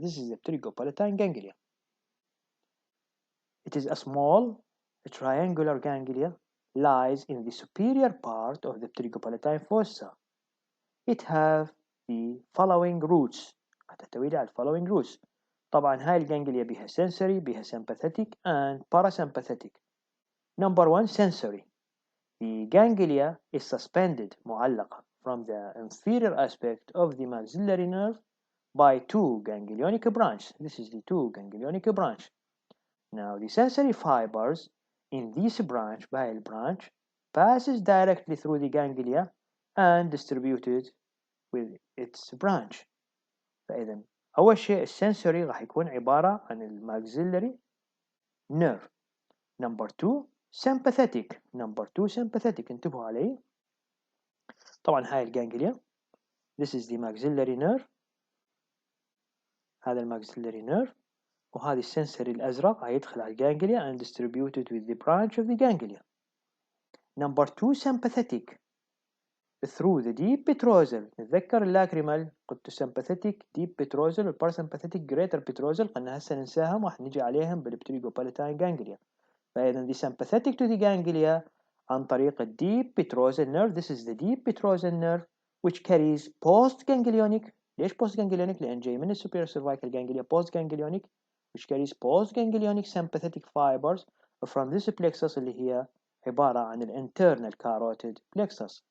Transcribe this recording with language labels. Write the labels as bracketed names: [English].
[English] This is the pterygopalatine ganglia. It is a small triangular ganglia, lies in the superior part of the pterygopalatine fossa. It have the following roots. [Arabic] هتحتوي على [English] following roots. [Arabic] طبعا هاي الجانجليا بها sensory، بها sympathetic and parasympathetic. [English] Number 1 sensory. The ganglia is suspended معلقة from the inferior aspect of the maxillary nerve by 2 ganglionic branches. This is the 2 ganglionic branch. Now the sensory fibers in this branch بهاي branch passes directly through the ganglia and distributed with its branch. فإذا [Arabic] أول شيء السنسوري راح يكون عبارة عن الماكسيلري نيرف. نمبر 2 sympathetic. نمبر 2 sympathetic، انتبهوا علي. طبعا هاي الجانجليا. [English] This is the maxillary nerve. [Arabic] هذا الماكسيلري نيرف، وهذا السنسوري الأزرق هيدخل على الجانجليا [English] and distributed with the branch of the ganglia. Number 2 sympathetic through the deep petrosal. [Arabic] نتذكر اللاكريمال قلت sympathetic deep petrosal والباراسمباثيتيك greater petrosal، قلنا هسه ننساهم راح نجي عليهم بالبتريجوبالاتين جانجليا. [English] فإذا the sympathetic to the ganglia [Arabic] عن طريق ال [English] deep petrosal nerve. This is the deep petrosal nerve which carries post-ganglionic. ليش post-ganglionic؟ [Arabic] لأن جاي من [English] superior cervical ganglia post-ganglionic which carries post-ganglionic sympathetic fibers from this plexus [Arabic] اللي هي عبارة عن ال [English] internal carotid plexus.